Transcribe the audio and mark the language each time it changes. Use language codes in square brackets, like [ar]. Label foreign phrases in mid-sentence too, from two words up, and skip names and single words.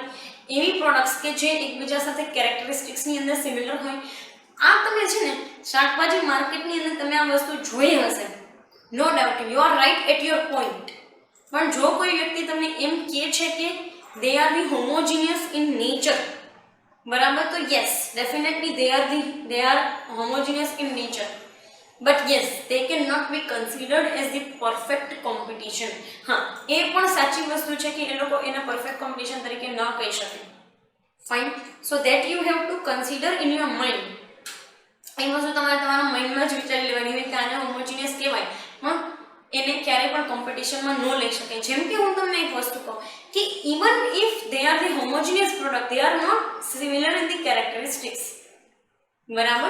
[gu] એવી પ્રોડક્ટ્સ કે જે એકબીજા સાથે કેરેક્ટરિસ્ટિક્સની અંદર સિમિલર હોય. આ તમે છે ને શાકભાજી માર્કેટની અંદર તમે આ વસ્તુ જોઈ હશે, [en] no doubt, you are right at your point. [gu] પણ જો કોઈ વ્યક્તિ તમને એમ કહે છે કે [en] they are the homogeneous in nature, બરાબર, તો yes definitely they are homogeneous in nature, but yes they cannot be considered as the perfect competition. [gu] હા, એ પણ સાચી વસ્તુ છે કે એ લોકો એના [en] perfect competition [gu] તરીકે ન કહી શકે. ફાઇન. [en] સો that you have to consider in your mind. [gu] એ વસ્તુ તમારે તમારા માઇન્ડમાં જ વિચારી લેવાની હોય કે આને હોમોજીનિયસ કહેવાય, પણ એને ક્યારેય પણ કોમ્પિટિશનમાં ન લઈ શકે. જેમ કે હું તમને એક વસ્તુ કહું કે [en] even if they are the homogeneous product, they are not similar in the characteristics. [gu] બરાબર.